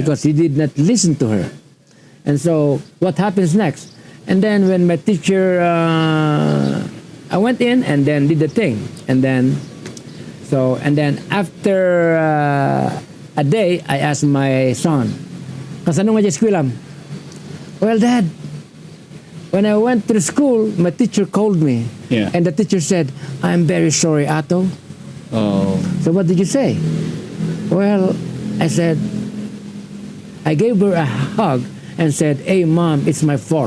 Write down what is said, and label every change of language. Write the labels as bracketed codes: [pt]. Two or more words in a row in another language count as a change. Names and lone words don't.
[en] because he did not listen to her. And so what happens next? And then when my teacher, I went in and then did the thing. And then after a day, I asked my son, [ilo] "Kasano nga eskwelam?" [en] "Well, Dad, when I went to the school, my teacher called me." Yeah. And the teacher said, "I'm very sorry, Ato." Oh. "So what did you say?" "Well," I said, I gave her a hug and said, "Hey, Mom, it's my fault."